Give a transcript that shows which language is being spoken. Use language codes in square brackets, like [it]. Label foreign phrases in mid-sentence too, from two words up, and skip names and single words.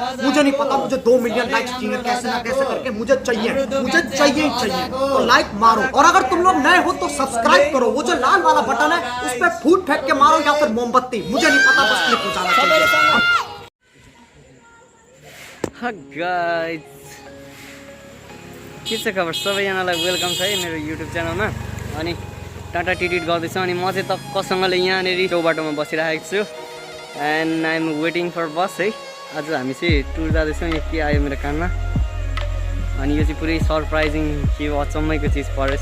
[hi] मुझे नहीं पता, मुझे 2 [en] million likes [hi] चाहिए कैसे ना कैसे करके, मुझे चाहिए ही चाहिए। तो लाइक मारो, और अगर तुम लोग नए हो तो सब्सक्राइब करो। वो जो लाल वाला बटन है उस पर फूट फेंक के मारो या फिर मोमबत्ती, मुझे नहीं पता, बस क्लिक हो जाना चाहिए। [ne] गाइस के छ खबर सबैजनालाई वेलकम छ है मेरो युट्युब च्यानलमा। अनि टाटा टिटिट गर्दैछु। अनि म चाहिँ त कसँगले यहाँनिर चौबाटोमा बसिरहेको छु [en] and I am waiting for bus [ne] है। आज हामी चाहिँ टुर जाँदैछौँ। यो के आयो मेरो कानमा, अनि यो चाहिँ पुरै सरप्राइजिङ के अचम्मैको चिज परेछ।